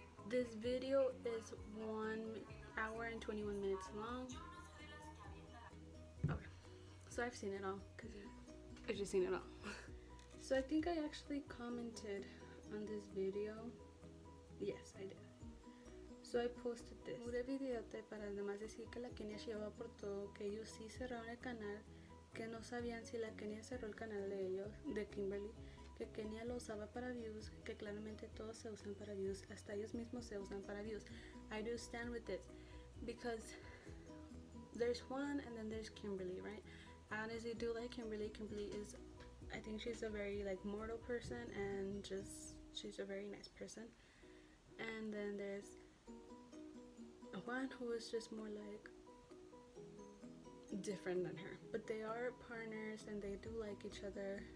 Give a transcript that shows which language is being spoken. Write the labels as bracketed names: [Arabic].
[English] This video is 1 hour and 21 minutes long. Okay, so I've seen it all, because I've just seen it all. So I think I actually commented on this video. Yes, I did. So I posted this. [Spanish] Pure videote para además decir que la Kenia se llevaba por todo, que ellos sí cerraron el canal, que no sabían si la Kenia cerró el canal de ellos, de Kimberly, que Kenia lo usaba para views, que claramente todos se usan para views, hasta ellos mismos se usan para views. [English] I do stand with this, because there's Juan and then there's Kimberly, right? I honestly do like Kimberly. Kimberly is, I think she's a very mortal person, and just she's a very nice person. And then there's Juan, who is just more different than her, but they are partners and they do like each other.